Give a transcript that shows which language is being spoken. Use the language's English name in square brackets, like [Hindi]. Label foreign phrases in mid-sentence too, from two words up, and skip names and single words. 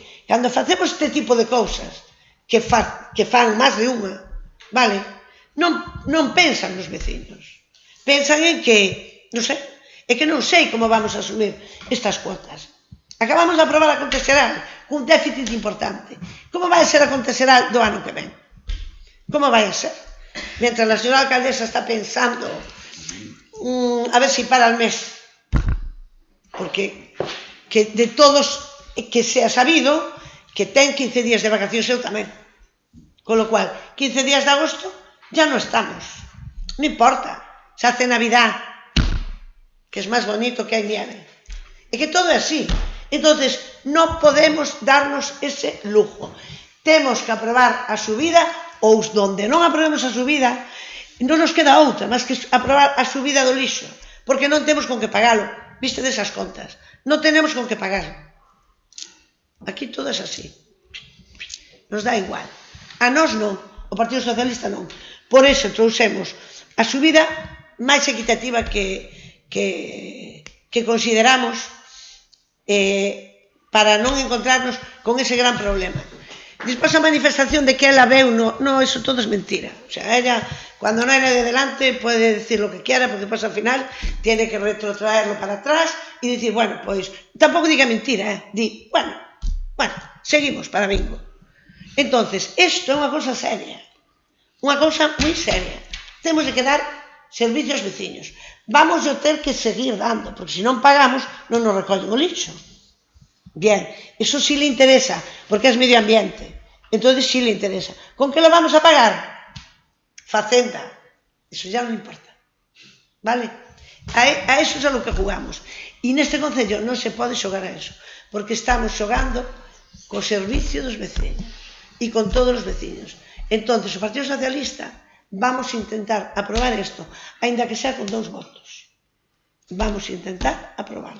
[Galician] Cando facemos este tipo de cousas, que fan máis de unha, vale? Non pensan nos veciños. Pensan en que, non sei, é que non sei como vamos a asumir estas cuotas. Acabamos de aprobar a conta xeral cun déficit importante. Como vai a ser a conta xeral do ano que ven? Como vai a ser? [Spanish] Mientras a señora alcaldesa está pensando a ver si para el mes. [Galician] Porque que de todos que se ha sabido que ten 15 días de vacacións eu tamén. [Spanish] Con lo cual, 15 días de agosto ya no estamos. No importa. Se hace Navidad, que es más bonito que hay nieve. [Galician] É que todo é así. [Spanish] Entonces, no podemos darnos ese lujo. [Galician] Temos que aprobar a subida, ou donde non aprobemos a subida, non nos queda outra, máis que aprobar a subida do lixo, porque non temos con que pagalo. Viste desas contas. Non tenemos con que pagar. Aquí todo é así. Nos dá igual. A nós non. O Partido Socialista non. Por iso trouxemos a subida máis equitativa que consideramos para non encontrarnos con ese gran problema. Despois a manifestación de que ela veu, [Spanish] no, eso todo es mentira. O sea, ella, cuando no hay nadie delante, puede decir lo que quiera, porque después al final tiene que retrotraerlo para atrás y decir, bueno, pues, [Galician] tampoco diga mentira, di, bueno, seguimos para bingo. Entonces, esto é unha cousa seria, unha cousa moi seria. Temos de dar servicio aos veciños. Vamos a ter que seguir dando, porque se non pagamos, non nos recollen o lixo. [Spanish] Bien, eso sí le interesa, porque es medio ambiente. Entonces sí le interesa. ¿Con qué lo vamos a pagar? Facenda. Eso ya no importa. ¿Vale? A eso es a lo que jugamos. [Galician] E neste concello non se pode xogar a eso, porque estamos xogando co servicio dos veciños e con todos os veciños. Entonces, o Partido Socialista vamos a intentar aprobar isto, aínda que sea con 2 votos. [Spanish] Vamos a intentar aprobarlo.